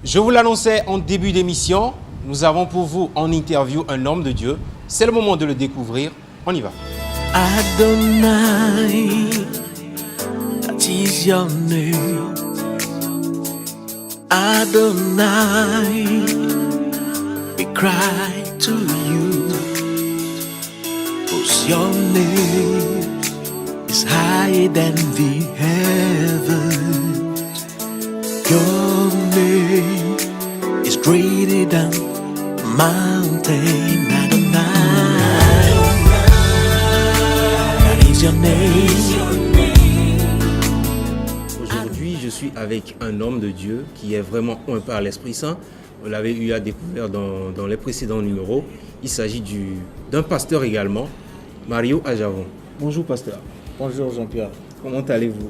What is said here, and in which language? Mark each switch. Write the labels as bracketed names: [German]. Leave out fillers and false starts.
[French] Je vous l'annonçais en début d'émission, nous avons pour vous en interview un homme de Dieu. C'est le moment de le découvrir. On y va. [English] Adonai, that is your name. Adonai, we cry to you, 'cause your name is higher than the heavens. Your name is greater than mountain. Adonai, that is your name. [French] Aujourd'hui, je suis avec un homme de Dieu qui est vraiment oint par l'Esprit Saint. Vous l'avez eu à découvrir dans les précédents numéros. Il s'agit d'un pasteur également, Mario Ajavon. Bonjour pasteur. Bonjour Jean-Pierre, Comment allez-vous?